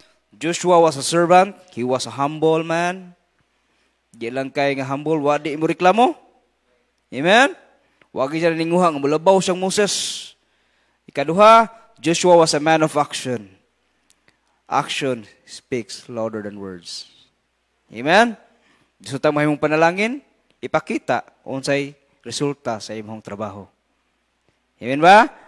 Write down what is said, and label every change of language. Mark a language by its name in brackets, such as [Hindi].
[English] Joshua was a servant, he was a humble man. [Cebuano] Di lang kay nga humble, wadi mo reklamo. Amen. Wagi siya ninguha nga mulabaw siyang Moses. [English] Ikaduha, Joshua was a man of action. Action speaks louder than words. Amen? [Cebuano] Gusto tayo mahimong panalangin, ipakita unsay resulta sa imong trabaho. Amen ba?